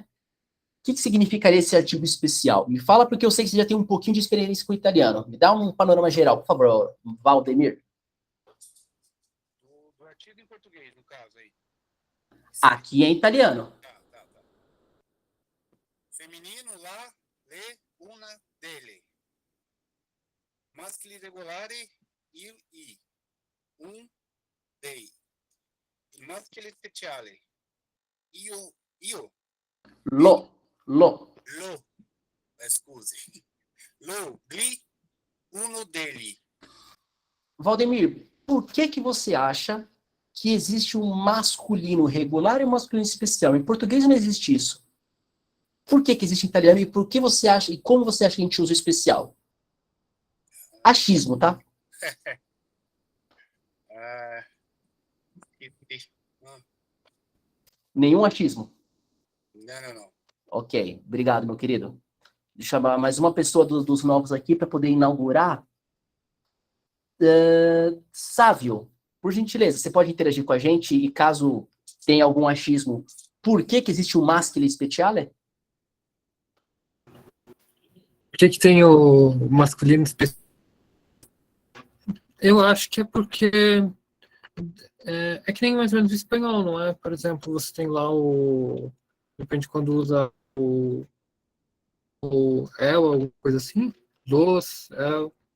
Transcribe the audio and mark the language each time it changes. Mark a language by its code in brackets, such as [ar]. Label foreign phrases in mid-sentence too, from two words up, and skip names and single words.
[pt] O que significaria esse artigo especial? Me fala, porque eu sei que você já tem um pouquinho de experiência com o italiano. Me dá um panorama geral, por favor, Valdemir. Do artigo em português, no caso aí. Aqui é italiano. Tá. Feminino, lá, [it] le, una, dele. Maschili regolari, il, i. Dei. Il maschile speciale. Io. Lo. Lo. Scusi. Lo, gli, uno degli. [pt] Valdemir, por que você acha que existe um masculino regular e um masculino especial? Em português não existe isso. Por que existe em italiano e por que você acha, e como você acha que a gente usa o especial? Achismo, tá? Ah, e- e- hum, Nenhum achismo. não. Ok, obrigado, meu querido. Deixa eu chamar mais uma pessoa dos novos aqui para poder inaugurar. Sávio, por gentileza, você pode interagir com a gente e caso tenha algum achismo, por que existe o [it] maschile speciale? [pt] Por que que tem o masculino específico? Eu acho que é porque é que nem mais ou menos o espanhol, não é? Por exemplo, você tem lá depende quando usa o el, alguma coisa assim, dos, el.